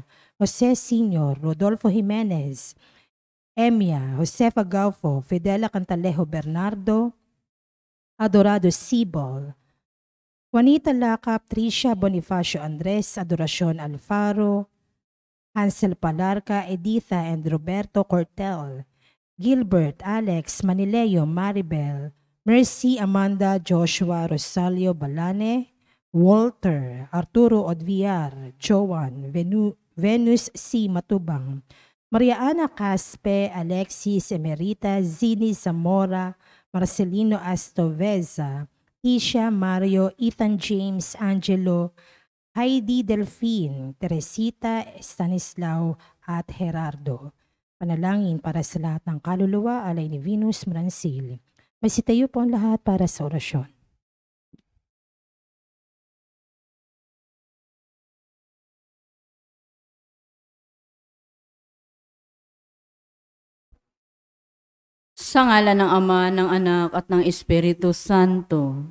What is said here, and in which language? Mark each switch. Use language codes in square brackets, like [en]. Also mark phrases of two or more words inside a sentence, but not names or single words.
[tl] Jose Sr., Rodolfo Jimenez, Emia, Josefa Gaufo, Fidela Cantalejo Bernardo, Adorado Sibol, Juanita Lacap, Tricia Bonifacio Andres, Adoracion Alfaro, Hansel Palarca, Editha and Roberto Cortel, Gilbert, Alex, Manileo, Maribel, Mercy, Amanda, Joshua, Rosalio Balane, Walter, Arturo Odviar, Joan, Venus C. Matubang, Maria Ana Caspe, Alexis Emerita, Zini Zamora, Marcelino Astoveza, Tisha, Mario, Ethan James, Angelo, Heidi Delphine, Teresita, Stanislao at Gerardo. Panalangin para sa lahat ng kaluluwa, alay ni Venus Marancil. Masitayo po ang lahat para sa orasyon. Sa ngalan ng Ama, ng Anak at ng Espiritu Santo.